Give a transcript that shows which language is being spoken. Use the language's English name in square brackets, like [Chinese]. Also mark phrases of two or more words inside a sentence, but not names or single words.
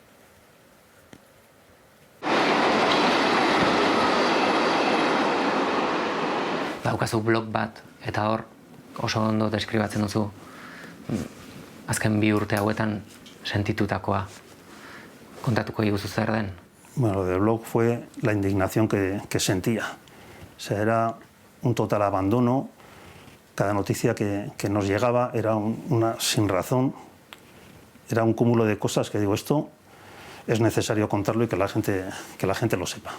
[Basque] Daukazu blog bat, eta hor oso ondo deskribatzen duzu azken 2 urte hauetan sentitutakoa. Kontatuko diguzu zer den? [Spanish] Bueno, lo del blog fue la indignación que sentía. O sea, era un total abandono. Cada noticia que nos llegaba era una sin razón, era un cúmulo de cosas que digo, esto es necesario contarlo y que la gente lo sepa.